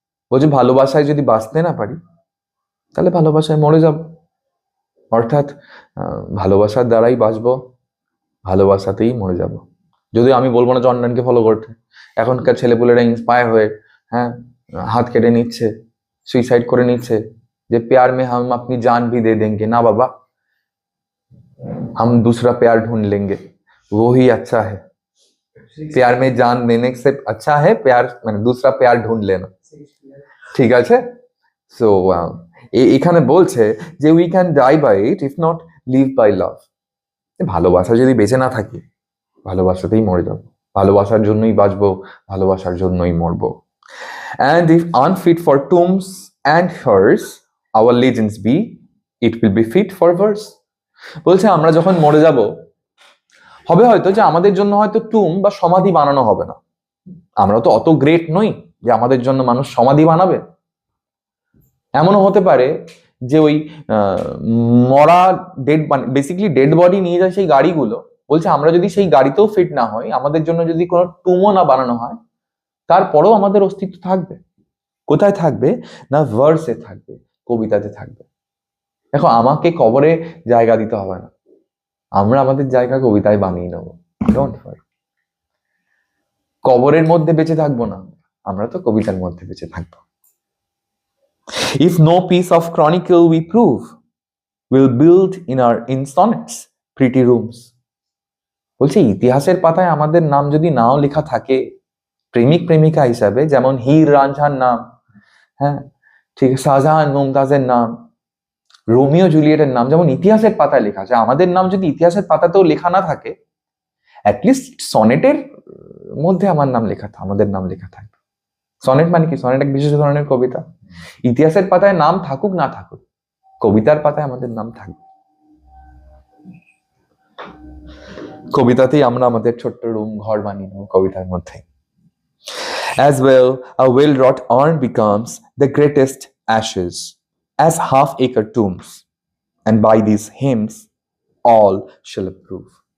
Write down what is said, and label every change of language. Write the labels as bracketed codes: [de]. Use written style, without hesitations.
[bn] বলছে ভালোবাসায় যদি বাঁচতে না পারি তাহলে ভালোবাসায় মরে যাব, অর্থাৎ ভালোবাসার দ্বারাই বাঁচবো, ভালোবাসাতেই মরে যাব। যদিও আমি বলবো না জন্ডানকে ফলো করতে, এখনকার ছেলেপুলেরা ইন্সপায়ার হয়ে হাত কেটে নিচ্ছে, সুইসাইড করে নিচ্ছে, যে [hi] प्यार में हम अपनी जान भी दे देंगे। ना बाबा, हम दूसरा प्यार ढूंढ लेंगे, वो ही अच्छा है। प्यार में जान देने से अच्छा है प्यार, মানে दूसरा प्यार ढूंढ लेना, [bn] ঠিক আছে? সো এখানে বলছে যে [en] We can die by it if not live by love. [bn] ভালোবাসা যদি বেঁচে না থাকি ভালোবাসাতেই মরে যাব, ভালোবাসার জন্যই বাঁচবো, ভালোবাসার জন্যই মরবো। [en] And if unfit for tombs and hearse our legends be, it will be fit for verse। [bn] বলছে আমরা যখন মরে যাব হবে হয়তো যে আমাদের জন্য হয়তো টুম বা সমাধি বানানো হবে না, আমরা তো অত গ্রেট নই যে আমাদের জন্য মানুষ সমাধি বানাবে। এমনও হতে পারে যে ওই মরা ডেড, বেসিক্যালি ডেড বডি নিয়ে যায় সেই গাড়িগুলো, বলছে আমরা যদি সেই গাড়িতেও ফিট না হই, আমাদের জন্য যদি কোনো টুমও না বানানো হয়, তারপরেও আমাদের অস্তিত্ব থাকবে। কোথায় থাকবে না ভার্সে থাকবে, কবিতাতে থাকবে। দেখো আমাকে কবরে জায়গা দিতে হবে না, আমরা আমাদের জায়গা কবিতায় বানিয়ে নেবো, [en] Don't worry. [bn] কবরের মধ্যে বেঁচে থাকবো না, আমরা তো কবিতার মধ্যে বেঁচে থাকবো। [en] If no piece of chronicle we prove, we'll build in sonnets pretty rooms। [bn] বলছে ইতিহাসের পাতায় আমাদের নাম যদি নাও লেখা থাকে প্রেমিক প্রেমিকা হিসাবে, যেমন হীর রাঞ্ঝার নাম, হ্যাঁ ঠিক, শাহজাহান মুমতাজের নাম, রোমিও জুলিয়েটের নাম যেমন ইতিহাসের পাতায় লেখা আছে, আমাদের নাম যদি ইতিহাসের পাতাতেও লেখা না থাকে, অ্যাটলিস্ট সনেটের মধ্যে আমার নাম লেখা, আমাদের নাম লেখা থাকবে। সনেট মানে কি? সনেট এক বিশেষ ধরনের কবিতা। ইতিহাসের পাতায় নাম থাকুক না থাকুক, কবিতার পাতায় আমাদের নাম থাকবে। কবিতাতেই আমরা আমাদের ছোট্ট রুম ঘর বানিয়ে নেব, কবিতার মধ্যে। [en] As well, a well-wrought urn becomes the greatest ashes, as half-acre tombs, and by these hymns all shall approve।